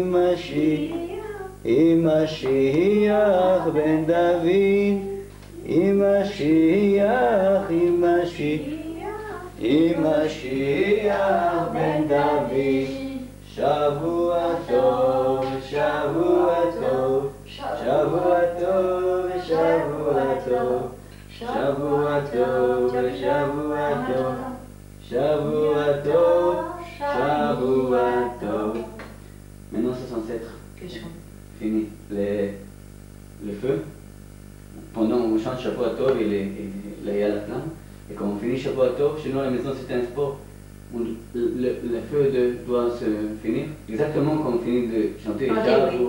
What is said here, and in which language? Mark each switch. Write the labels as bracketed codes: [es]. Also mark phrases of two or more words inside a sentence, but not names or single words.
[he] משיח בן דוד, משיח, משיח בן דוד, שבוע טוב, שבוע טוב, שבוע טוב, שבוע טוב, שבוע טוב, שבוע טוב, שבוע טוב, שבוע טוב. [fr] Maintenant, c'est censé être Qu'est-ce qu'on... fini. Le feu. Pendant on chante [he] שבוע טוב [fr] et il y a la flamme. Et quand on finit [he] שבוע טוב, [fr] chez nous à la maison c'est un sport. Le feu doit se finir exactement quand on finit de chanter [he] שבוע טוב.